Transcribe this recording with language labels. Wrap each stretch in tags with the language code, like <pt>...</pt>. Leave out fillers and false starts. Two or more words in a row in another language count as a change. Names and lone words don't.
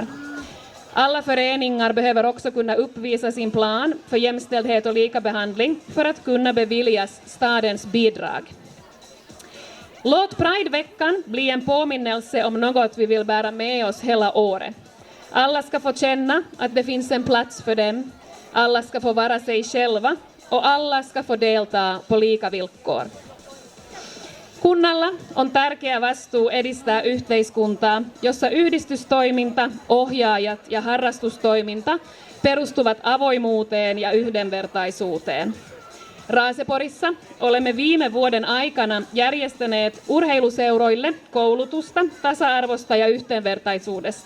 <sv>Alla föreningar behöver också kunna uppvisa sin plan för jämställdhet och likabehandling för att kunna beviljas stadens bidrag. Låt Prideveckan bli en påminnelse om något vi vill bära med oss hela året. Alla ska få känna att det finns en plats för dem. Alla ska få vara sig själva och alla ska få delta på lika villkor.</sv> <fi>Kunnalla on tärkeä vastuu edistää yhteiskuntaa, jossa yhdistystoiminta, ohjaajat ja harrastustoiminta perustuvat avoimuuteen ja yhdenvertaisuuteen. Raaseporissa olemme viime vuoden aikana järjestäneet urheiluseuroille koulutusta tasa-arvosta ja yhdenvertaisuudesta.</fi>